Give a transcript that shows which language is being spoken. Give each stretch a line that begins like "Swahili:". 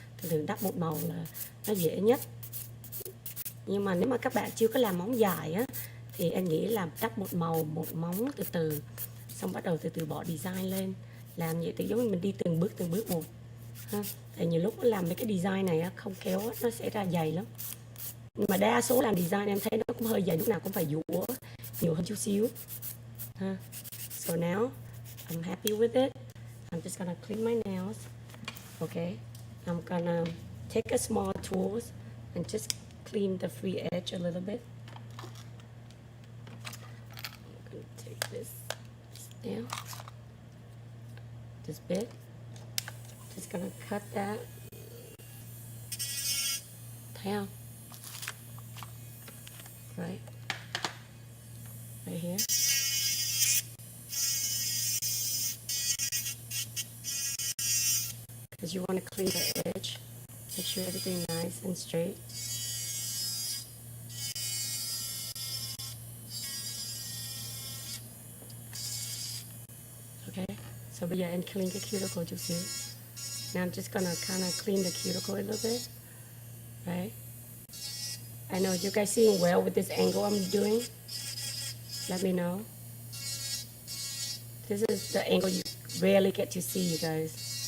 Vietnamese: Thường đắp một màu là nó dễ nhất. Nhưng mà nếu mà các bạn chưa có làm móng dài á thì em nghĩ là đắp một màu một móng từ từ, xong bắt đầu từ từ bỏ design lên. Làm vậy thì giống như mình đi từng bước một ha. Tại nhiều lúc làm mấy cái design này á, không khéo á, nó sẽ ra dày lắm. Nhưng mà đa số làm design em thấy nó cũng hơi dày, lúc nào cũng phải dũa nhiều hơn chút xíu ha.
English: So now I'm happy with it. I'm just gonna clean my nails. Okay, I'm gonna take a small tools and just clean the free edge a little bit. I'm gonna take this down, this bit. Just gonna cut that.
Vietnamese: Thấy không?
English: Right here. Because you want to clean the edge, make sure everything nice and straight. Okay, so
Vietnamese: bây giờ em clean cái cuticle chút xíu.
English: Now I'm just gonna kind of clean the cuticle a little bit, right? I know you guys seeing well with this angle I'm doing. Let me know. This is the angle you rarely get to see, you guys.